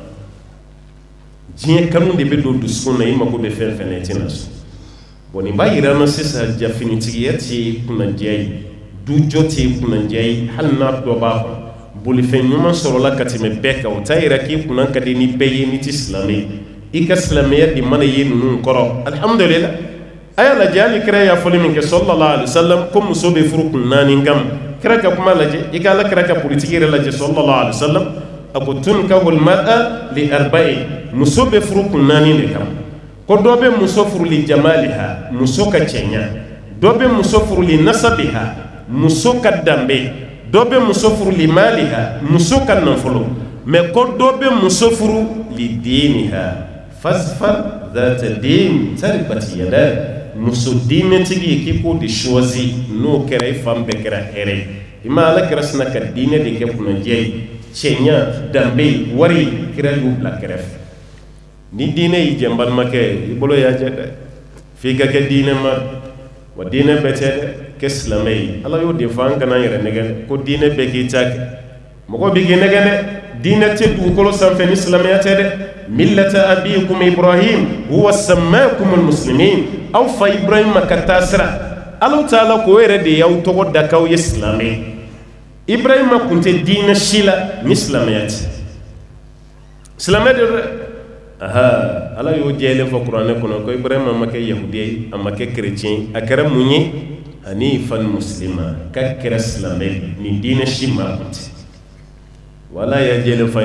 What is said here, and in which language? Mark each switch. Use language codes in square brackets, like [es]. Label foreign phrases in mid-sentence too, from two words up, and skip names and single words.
[bm] diɲɛ kanu de bɛ don dusukun na i mago bɛ fɛn fɛn na i tɛna sɔn bon nin b'a yira an na sisan jafinitigiya tɛ kunnadiya ye dujɔ tɛ kunnadiya ye hali n'a dɔ b'a kɔnɔ bolifɛn ɲuman sɔrɔla ka tɛmɛ bɛɛ kan o t'a yira k'i kunna ka di ni bɛɛ ye n'i tɛ silamɛ ye i ka silamɛya de mana ye ninnu kɔrɔ alhamdulillah a y'a lajɛ hali kira y'a fɔli min kɛ [ar] صلى الله عليه وسلم [bm] ko muso bɛ furu kun 4 kama kira ka kuma lajɛ i ka ala kira ka politiki yɛrɛ lajɛ [ar] صلى الله عليه وسلم [bm] a ko [ar] تنكح المرأة لأربع [bm] muso bɛ furu kun 4 de kama ko dɔ bɛ muso furu [ar] لجمالها [bm] muso ka cɛɲa dɔ bɛ muso furu [ar] لنسبها [bm] muso ka danbe dɔ bɛ muso furu [ar] لمالها [bm] muso ka nafolo mais ko dɔ bɛ muso furu [ar] لدينها فاظفر بذات الدين تربت يداك [bm] muso diinɛtigi ye k'i k'o de choisi n'o kɛra i fan bɛɛ kɛra hɛrɛ ye i ma ala kɛra sina ka diinɛ de kɛ kunnadiya ye cɛɲa danbe wari kira y'u bila kɛrɛfɛ ni diinɛ y'i jɛ n balimakɛ i bolo y'a jɛ dɛ f'i ka kɛ diinɛ ma wa diinɛ bɛɛ tɛ dɛ kɛ silamɛ ye ala y'o de fɔ an kana yɛrɛ nɛgɛ ko diinɛ bɛɛ k'i ta kɛ mɔgɔ bɛ k'i nɛgɛ dɛ diinɛ tɛ dugukolo sanfɛ ni silamɛya tɛ dɛ [ar] ملة أبيكم إبراهيم هو سماكم المسلمين [bm] aw fa ibrahima ka taa sira ala taala ko yɛrɛ de y'aw tɔgɔ da k'aw ye silamɛ ibrahima kun tɛ diinɛ si la ni silamɛya tɛ silamɛ de dɛ aha ala y'o jɛlen fɔ kuranɛ kɔnɔ ko ibrahima ma kɛ yahudiya ye a ma kɛ chrétien a kɛra mun ye [ar] حنيفا مسلما [bm] ka kɛra silamɛ ni diinɛ si ma kun tɛ wala ya jɛlen fɔ an